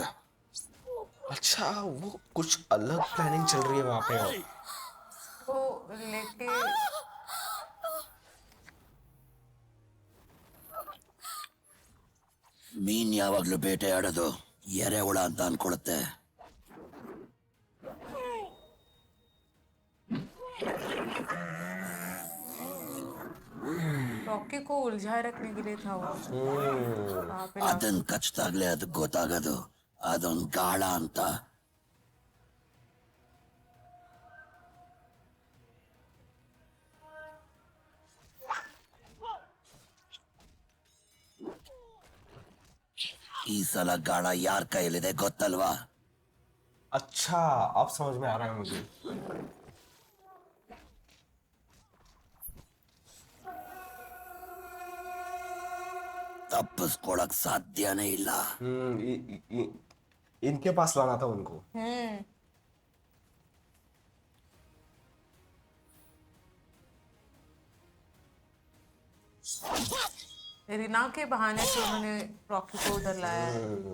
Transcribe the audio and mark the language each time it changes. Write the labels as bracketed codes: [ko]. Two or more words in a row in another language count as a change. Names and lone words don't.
[hi] अच्छा वो कुछ अलग प्लानिंग चल रही है वहां पे. तो लेके [kn] ಮೀನ್ ಯಾವಾಗ್ಲೂ ಬೇಟೆ ಆಡೋದು ಎರೆಹುಳ ಅಂತ ಅನ್ಕೊಳುತ್ತೆ. [hi] रॉकी को उलझाए रखने के लिए था वो वहाँ पे [kn] ಅದನ್ ಕಚ್ತಾಗ್ಲೇ ಅದು ಗೊತ್ತಾಗೋದು ಅದೊಂದ್ ಗಾಳ ಅಂತ. ಈ ಸಲ ಗಾಳ ಯಾರ ಕೈಯಲ್ಲಿದೆ ಗೊತ್ತಲ್ವಾ? [hi] अच्छा अब समझ में आ रहा है मुझे. [kn] ತಪ್ಪಿಸ್ಕೊಳಕ್ ಸಾಧ್ಯನೇ ಇಲ್ಲ. [hi] इनके पास लाना था उनको. रीना के बहाने से उन्होंने रॉकी को उधर लाया है।